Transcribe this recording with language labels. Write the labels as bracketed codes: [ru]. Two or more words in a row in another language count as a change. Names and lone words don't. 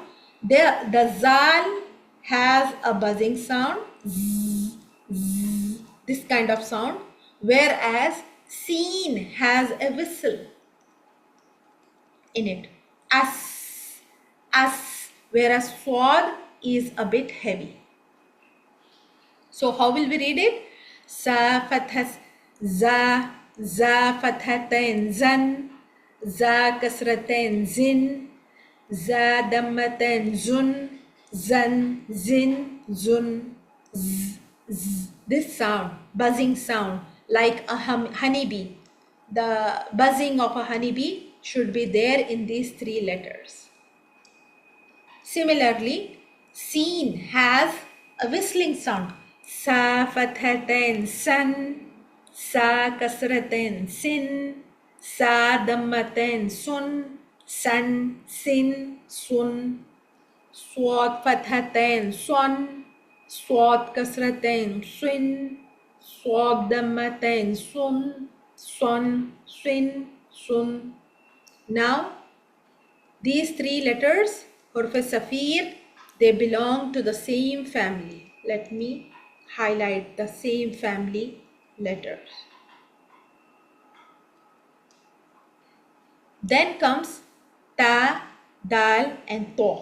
[en] The zal has a buzzing sound, zzz, zzz, this kind of sound, whereas sin has a whistle in it, as, whereas swad is a bit heavy. So how will we read it? [ar] س فتحة زَ، ز فتحتين زً، ز كسرتين زٍ، ز ضمتين زٌ، زً، زٍ، زٌ, z, z. [en] This sound, buzzing sound, like a honeybee. The buzzing of a honeybee should be there in these three letters. Similarly, seen has a whistling sound. [ar] س فتحتين سً، س كسرتين سٍ، س ضمتين سٌ، سً، سٍ، سٌ، ص فتحتين صً، ص كسرتين صٍ، ص ضمتين صٌ، صً، صٍ، صٌ. [en] Now, these three letters, [ar] حروف صفير, [en] they belong to the same family. Let me highlight the same family letters. Then comes Ta, Dal and To.